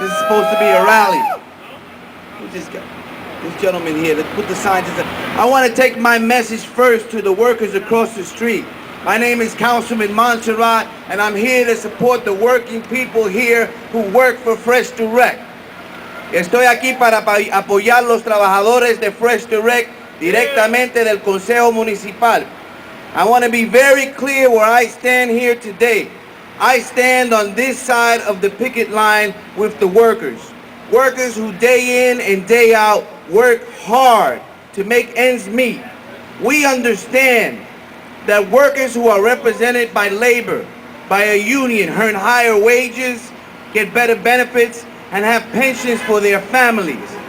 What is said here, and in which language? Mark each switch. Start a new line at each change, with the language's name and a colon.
English: This is supposed to be a rally. Who's this guy? This gentleman here. Let's put the signs. I want to take my message first to the workers across the street. My name is Councilman Montserrat, and I'm here to support the working people here who work for Fresh Direct.
Spanish: Estoy aquí para apoyar los trabajadores de Fresh Direct directamente del Consejo Municipal.
English: I want to be very clear where I stand here today. I stand on this side of the picket line with the workers. Workers who day in and day out work hard to make ends meet. We understand that workers who are represented by labor, by a union, earn higher wages, get better benefits, and have pensions for their families.